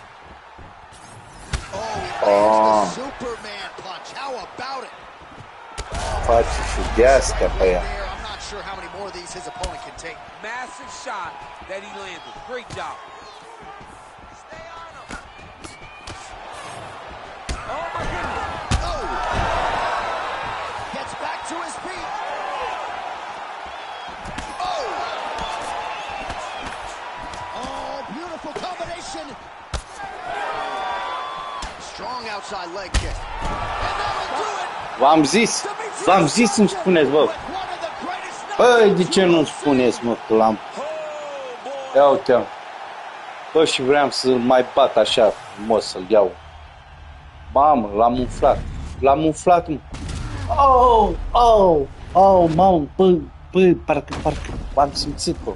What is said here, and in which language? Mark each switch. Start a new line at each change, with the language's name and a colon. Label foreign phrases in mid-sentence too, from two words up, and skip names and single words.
English: Oh, the Superman punch. How about it?
Romanian: Face și de-astea pe ea.
English: I'm not sure how many more of these his opponent can take. Massive shot that he landed. Great job. Stay on him. Oh my goodness. Oh. Gets back to his feet. Strong outside leg kick. And that'll do it.
Romanian: V-am zis să-mi spuneți, bă. Băi, de ce nu-mi spuneți, mă, că l-am... Ia uite-o. Bă, și vreau să-l mai bat așa frumos, să-l iau. Mamă, l-am umflat. L-am umflat, mă. Mamă, bă, parcă am simțit, bă.